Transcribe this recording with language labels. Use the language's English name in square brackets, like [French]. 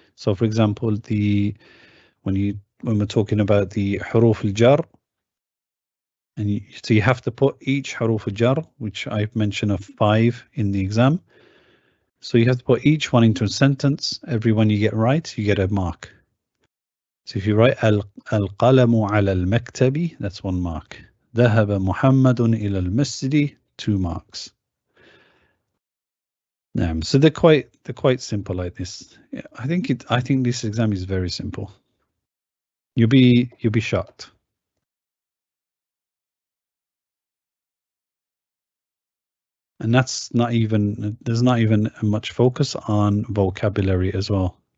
[English] So, for example, when we're talking about the huruf al-jar, and so you have to put each huruf al-jar, which I've mentioned of 5 in the exam. So you have to put each one into a sentence. Every one you get right, you get a mark. So if you write [Arabic] al-qalamu ala al-maktabi, [English] that's 1 mark. [Arabic] ذهب محمد إلى المسجد, [English] 2 marks. So they're quite simple like this. Yeah, I think this exam is very simple. You'll be shocked. And there's not even much focus on vocabulary as well.